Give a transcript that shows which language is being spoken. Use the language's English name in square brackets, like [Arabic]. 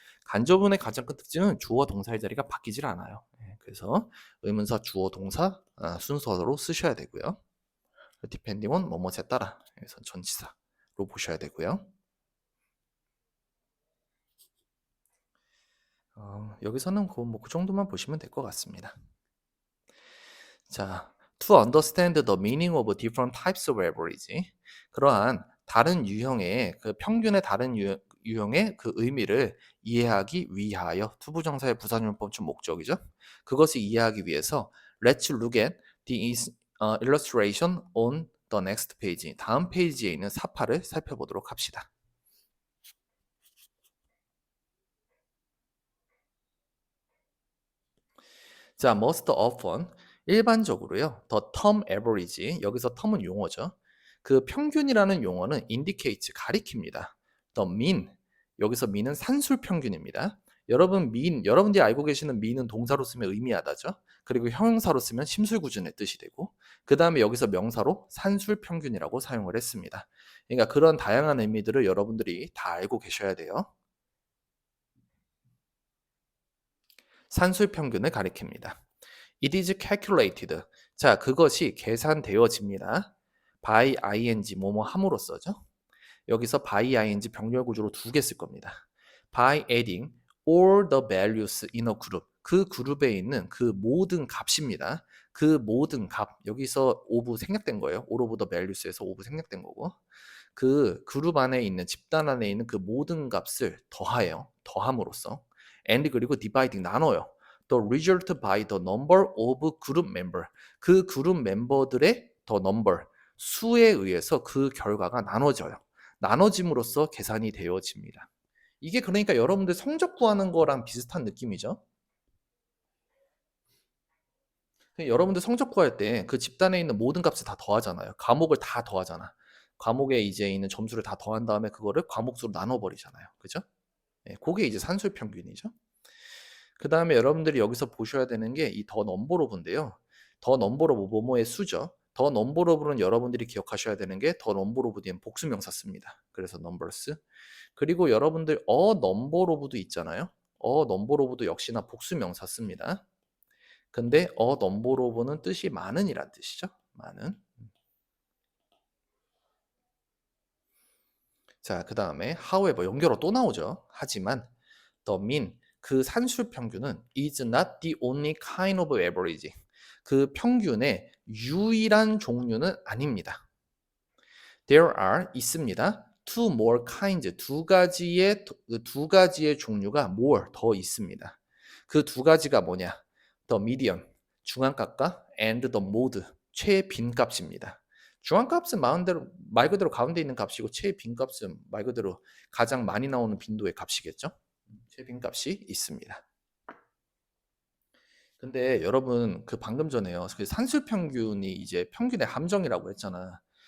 [Korean] 간접 의문의 가장 큰 특징은 주어와 동사의 자리가 바뀌질 않아요. 그래서 의문사 주어 동사 순서로 쓰셔야 되고요. depending on 뭐뭐에 따라, 그래서 전치사로 보셔야 되고요. 여기서는 그 정도만 보시면 될 것 같습니다. [English] 자, to understand the meaning of different types of average. [Korean] 그러한 다른 유형의 그 평균의 다른 유형의 그 의미를 이해하기 위하여 투부정사의 부사용법 중 목적이죠. 그것을 이해하기 위해서 [English] let's look at the illustration on the next page. [Korean] 다음 페이지에 있는 사파를 살펴보도록 합시다. 자, most often 일반적으로요. [English] the term average, [Korean] 여기서 term은 용어죠. 그 평균이라는 용어는 indicates, 가리킵니다. the mean, 여기서 mean은 산술 평균입니다. 여러분들이 알고 계시는 mean은 동사로 쓰면 의미하다죠. 그리고 형용사로 쓰면 심술구준의 뜻이 되고, 그 다음에 여기서 명사로 산술 평균이라고 사용을 했습니다. 그러니까 그런 다양한 의미들을 여러분들이 다 알고 계셔야 돼요. 산술 평균을 가리킵니다. [English] It is calculated. [Korean] 자, 그것이 계산되어집니다. by ing, 뭐뭐 함으로써죠. 여기서 by ing 병렬 구조로 두 개 쓸 겁니다. [English] by adding all the values in a group. [Korean] 그 그룹에 있는 그 모든 값입니다. 그 모든 값. 여기서 오브 생략된 거예요. all of the values에서 오브 생략된 거고. 그 그룹 안에 있는 집단 안에 있는 그 모든 값을 더해요. 더함으로써. and 그리고 dividing 나눠요. [English] The result by the number of group member. [Korean] 그 그룹 멤버들의 the number 수에 의해서 그 결과가 나눠져요. 나눠짐으로써 계산이 되어집니다. 이게 그러니까 여러분들 성적 구하는 거랑 비슷한 느낌이죠. 여러분들 성적 구할 때 그 집단에 있는 모든 값을 다 더하잖아요. 과목을 다 더하잖아. 과목에 이제 있는 점수를 다 더한 다음에 그거를 과목수로 나눠버리잖아요. 그죠? 예, 그게 이제 산술 평균이죠. 그 다음에 여러분들이 여기서 보셔야 되는 게 이 더 넘버 오브인데요. 더 넘버 오브 뭐뭐의 수죠. 더 넘버 오브는 여러분들이 기억하셔야 되는 게 더 넘버 오브 뒤엔 복수명사 씁니다. 그래서 numbers. 그리고 여러분들 넘버 오브도 있잖아요. 넘버 오브도 역시나 복수명사 씁니다. 근데 넘버 오브는 뜻이 많은이란 뜻이죠. 많은. 자, 그 다음에 however 연결어 또 나오죠. 하지만 [English] the mean, [Korean] 그 산술 평균은 [English] is not the only kind of average. [Korean] 그 평균의 유일한 종류는 아닙니다. [English] There are [Korean] 있습니다. Two more kinds, 두 가지의 종류가 more 더 있습니다. 그 두 가지가 뭐냐? [English] The median, [Korean] 중앙값과 [English] and the mode, [Korean] 최빈값입니다. 중앙값은 말 그대로 가운데 있는 값이고 최빈값은 말 그대로 가장 많이 나오는 빈도의 값이겠죠? 최빈값이 있습니다. 근데 여러분 그 방금 전에요. 그 산술 평균이 이제 평균의 함정이라고 했잖아.